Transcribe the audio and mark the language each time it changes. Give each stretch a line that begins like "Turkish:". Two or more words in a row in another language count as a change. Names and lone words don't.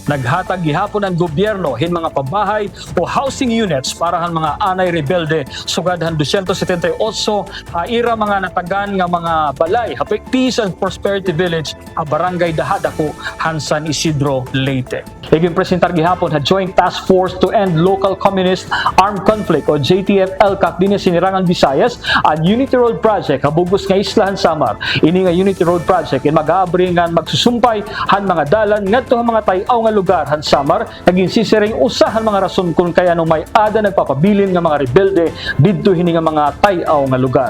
Waray: Naghatag gihapon ang gobyerno hin mga pabahay o housing units para han mga anay rebelde sugad han 278 haira mga natagan nga mga balay hapit Peace and Prosperity Village a barangay Dahadako han San Isidro Leyte. Iging presentar gihapon ha Joint Task Force to End Local Communist Armed Conflict o JTF-LCAC dinhi sinirangan Visayas ang Unity Road Project habugos nga Islahan Samar. Ini nga Unity Road Project ay mag-aabri nga magsusumpay han mga dalan ngadto ang mga tayaw nga lugar han Samar naging sisiring usahan mga rason kung kaya no may ada nagpapabilin nga mga rebelde didto hini nga mga tayaw nga lugar.